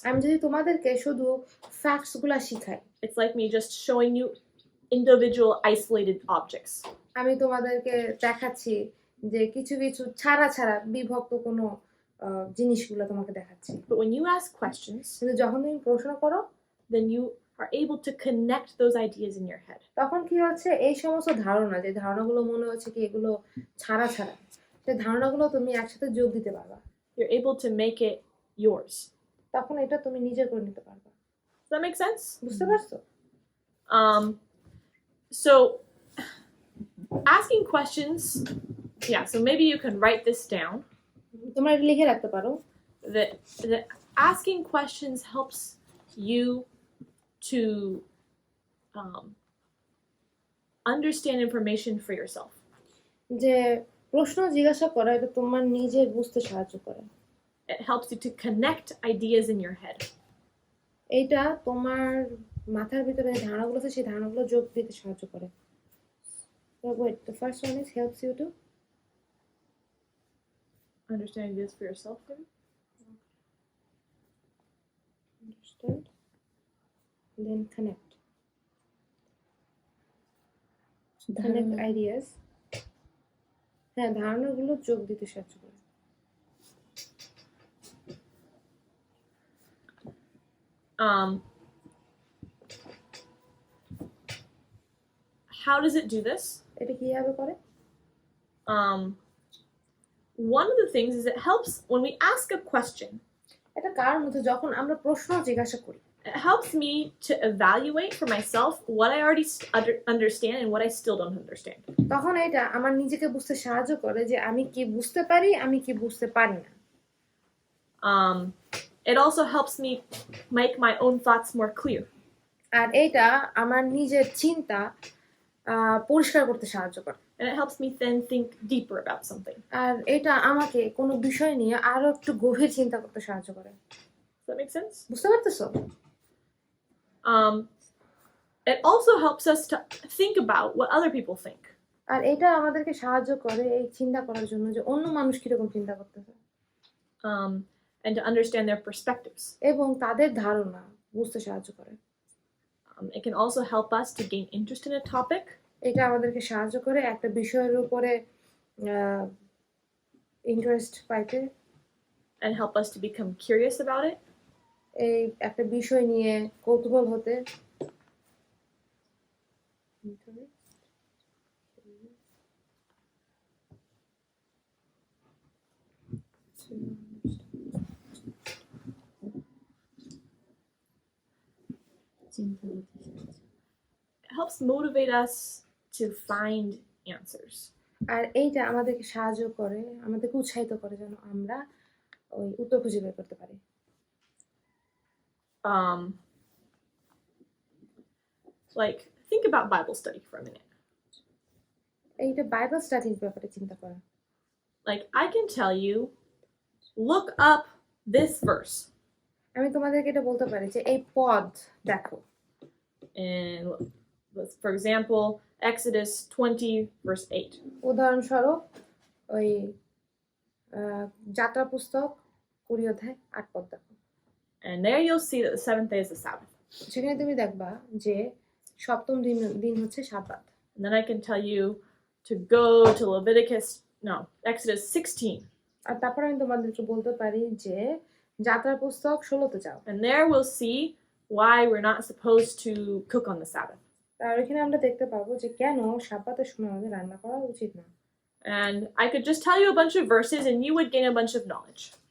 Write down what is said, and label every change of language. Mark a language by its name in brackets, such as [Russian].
[Bangla] আমি যদি তোমাদেরকে শুধু ফ্যাক্টস গুলা শিখাই, [English] it's like me just showing you individual isolated objects. [Bangla] আমি তোমাদেরকে দেখাচ্ছি যে কিছু কিছু ছাড়া ছাড়া বিভক্ত কোনো জিনিসগুলো তোমাকে দেখাচ্ছি, [English] But when you ask questions, [Bangla] কিন্তু যখন তুমি প্রশ্ন করো [English] then you are able to connect those ideas in your head. [Bangla] তখন কি হচ্ছে এই সমস্ত ধারণা, যে ধারণাগুলো মনে হচ্ছে কি এগুলো ছাড়া ছাড়া, সেই ধারণাগুলো তুমি একসাথে যোগ দিতে পারবা, [English] You're able to make it yours. [Bangla] তখন এটা তুমি নিজে করে নিতে পারবা। [English] Does that make sense? [Bangla] বুঝতে পারছো? [English] So asking questions, yeah, so maybe you can write this down. [Bangla] তোমরা এটা লিখে রাখতে পারো [English] That asking questions helps you to understand information for yourself. [Bangla] যে প্রশ্ন জিজ্ঞাসা করা এটা তোমার নিজের বুঝতে সাহায্য করে, [English] It helps you to connect ideas in your head. [Bangla] এইটা তোমার মাথার ভিতরে যে ধারণাগুলো আছে সেই ধারণাগুলো যোগ দিতে সাহায্য করে। [English] So wait, the first one is helps you to Understand ideas for yourself. Maybe? understand, then connect ideas. [Bangla] হ্যাঁ, ধারণাগুলো যোগ দিতে সাহায্য করে। [English] Um, how does it do this? [Bangla] এটা কিভাবে করে? [English] Um, one of the things is it helps when we ask a question. [Bangla] এটা কারণ হচ্ছে যখন আমরা প্রশ্ন জিজ্ঞাসা করি, [English] It helps me to evaluate for myself what I already understand and what I still don't understand. [Bangla] তখন এটা আমার নিজেকে বুঝতে সাহায্য করে যে আমি কি বুঝতে পারি, আমি কি বুঝতে পারি না। [English] It also helps me make my own thoughts more clear. [Bangla] আর এটা আমার নিজের চিন্তা পরিষ্কার করতে সাহায্য করে। [English] And it helps me then think deeper about something. [Bangla] আর এটা আমাকে কোনো বিষয় নিয়ে আরো একটু গভীর চিন্তা করতে সাহায্য করে। [English] Does that make sense? [Bangla] বুঝতে পারতেছো? [English] It also helps us to think about what other people think. [Bangla] আর এটা আমাদেরকে সাহায্য করে এই চিন্তা করার জন্য যে অন্য মানুষ কিরকম চিন্তা করতেছে, [English] And to understand their perspectives. [Bangla] এবং তাদের ধারণা বুঝতে সাহায্য করে। [English] It can also help us to gain interest in a topic. [Bangla] এটা আমাদেরকে সাহায্য করে একটা বিষয়ের উপরে ইন্টারেস্ট পাইতে, [English] And help us to become curious about it. [Bangla] এই একটা বিষয় নিয়ে কৌতূহল হতে। চিন্তা করতে সাহায্য। [English] It helps motivate us to find answers. [Bangla] আর এইটা আমাদেরকে সাহায্য করে, আমাদেরকে উৎসাহিত করে যেন আমরা ওই উত্তর খুঁজে বের করতে পারি। [English] Like, think about Bible study for a minute. [Bangla] এইটা বাইবেল স্টাডির ব্যাপারে চিন্তা করা। [English] Like, I can tell you, look up this verse. [Bangla] আমি তোমাদেরকে এটা বলতে পারি যে এই পদ দেখো। [English] And for example, Exodus 20, verse 8. [Bangla] উদাহরণস্বরূপ ওই যাত্রা পুস্তক 20 অধ্যায় 8 পদ দেখো। [English] And there you'll see that the seventh day is the Sabbath. [Bangla] সেখানে তুমি দেখবা যে সপ্তম দিন হচ্ছে সাব্বাত। [English] And then I can tell you to go to Exodus 16. [Bangla] আর তারপর আমি তোমাদেরকে বলতে পারি যে যাত্রা পুস্তক 16-তে যাও। [English] And there we'll see why we're not supposed to cook on the Sabbath. [Bangla] আর এখানে আমরা দেখতে পাবো যে কেন সাব্বাতের সময় আমাদের রান্না করা উচিত না। [English] And I could just tell you a bunch of verses and you would gain a bunch of knowledge.